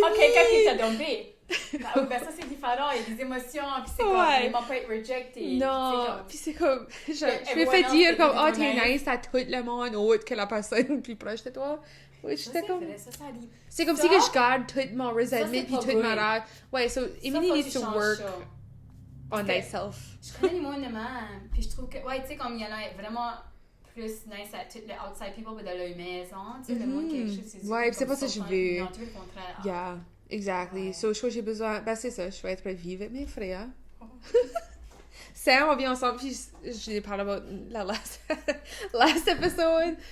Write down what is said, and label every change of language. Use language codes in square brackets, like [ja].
[fr] Ok, quand tu t'as dumpé. Ben, ça, c'est différent. Il y a des émotions, puis c'est comme, vraiment pas être rejected. Non, puis c'est comme, je me fais dire, comme, oh, t'es nice à tout le monde autre que la personne plus proche de toi. Oui, j'étais comme. C'est comme si que je garde tout mon resentment puis toute ma rage. [en] Ouais, so Emily needs to work on thyself. [fr] Je connais les monde de même, puis je trouve que, ouais, tu sais, comme il y en a vraiment plus nice à tout le outside people, mais dans leur maison, tu sais, le monde quelque chose, c'est ouais, c'est pas ça que je veux. Non, tout le contraire. [en] Yeah, exactly. [fr] So, je crois que j'ai besoin, ben c'est ça, je vais être prête à vivre avec mes frères. Sam, on vient ensemble, puis je parle about la last episode.